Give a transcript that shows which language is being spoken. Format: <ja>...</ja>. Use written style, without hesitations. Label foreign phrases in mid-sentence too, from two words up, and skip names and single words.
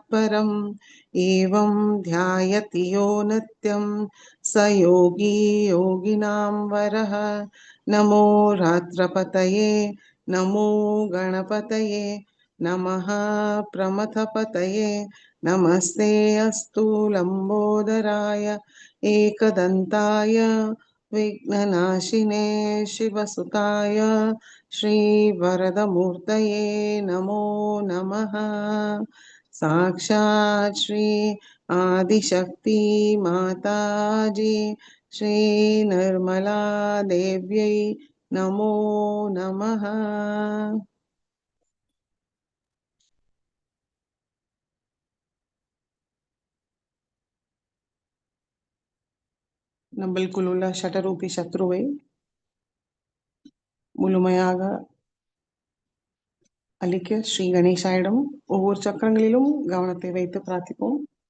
<sa>परम् एवं ध्यायति यो नित्यं स योगी योगिनां वरः नमो रात्रपतये नमो गणपतये नमः प्रमथपतये नमस्ते अस्तु लम्बोदराय एकदन्ताय विघ्ननाशिने शिवसुताय श्रीवरदमूर्तये नमो नमः साक्षात् श्री आदिशक्ति माताजी श्री निर्मला देव्यै नमो नमः।</sa> <ta>நம்மளுக்குள்ள ஷடரூபி சத்ருவை முழுமையாக அளிக்க ஸ்ரீ கணேசாயிடம் ஒவ்வொரு சக்கரங்களிலும் கவனத்தை வைத்து பிரார்த்திப்போம்.</ta>